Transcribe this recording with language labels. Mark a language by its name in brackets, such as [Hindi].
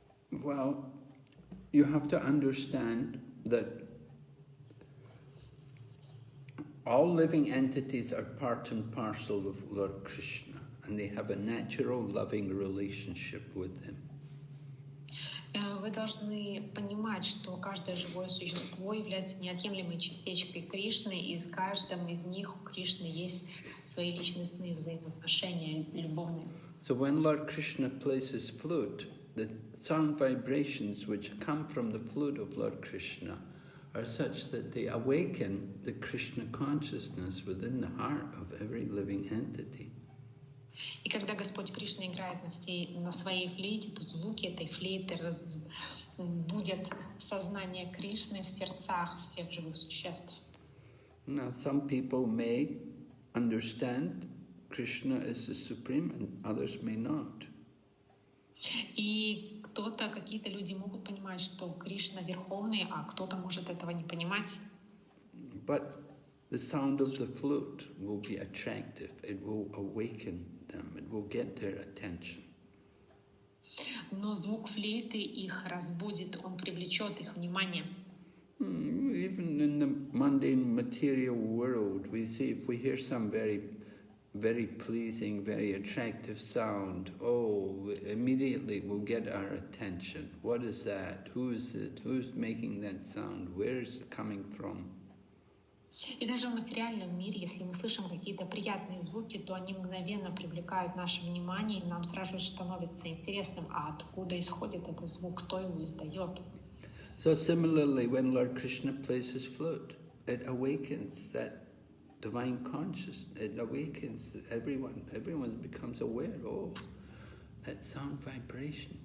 [English] Well, you have to understand that all living entities are part and parcel of Lord Krishna, and they have a natural loving relationship with him. [Russian] Вы должны понимать, что каждое живое существо является неотъемлемой частичкой Кришны, и с каждым из них у Кришны есть свои личностные взаимоотношения любовные. [English] So when Lord Krishna plays his flute, the sound vibrations which come from the flute of Lord Krishna are such that they awaken the Krishna consciousness within the heart of every living entity. [Russian] И когда Господь Кришна играет на своей флейте, то звуки этой флейты разбудят сознание Кришны в сердцах всех живых существ. [English] Now, some people may understand Krishna is the supreme, and others may not. [Russian] И какие-то люди могут понимать, что Кришна верховный, а кто-то может этого не понимать. [English] But the sound of the flute will be attractive. It will awaken them. It will get their attention. [Russian] Но звук флейты их разбудит, он привлечет их внимание. [English] Even in the mundane material world, we see if we hear some very pleasing, very attractive sound, immediately we'll get our attention. What is that? Who is it? Who's making that sound? Where is it coming from? [Russian] И даже в материальном мире, если мы слышим какие-то приятные звуки, то они мгновенно привлекают наше внимание, и нам сразу же становится интересным, а откуда исходит этот звук, кто его издает. [English] So similarly, when Lord Krishna plays his flute, it awakens that divine consciousness. It awakens everyone. Everyone becomes aware. Oh, that sound vibration.